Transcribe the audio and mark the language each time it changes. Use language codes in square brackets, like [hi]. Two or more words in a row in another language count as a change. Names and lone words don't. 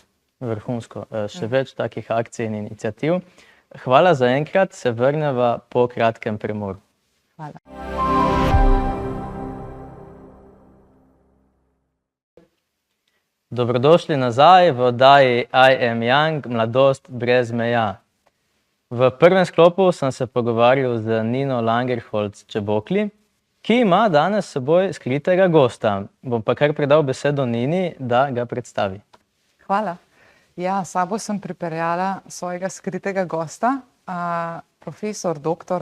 [sl] Vrhunsko. Še več takih akcij in iniciativ. Hvala za enkrat, se vrneva po kratkem premoru. Hvala. Dobrodošli nazaj v oddaji I am young, mladost brez meja. V prvem sklopu sem se pogovarjal z Nino Langerholz-Čebokli, ki ima danes s seboj skritega gosta. Bom pa kar predal besedo Nini, da ga predstavi. Hvala. Ja, s sabo sem pripeljala svojega skritega gosta, profesor dr.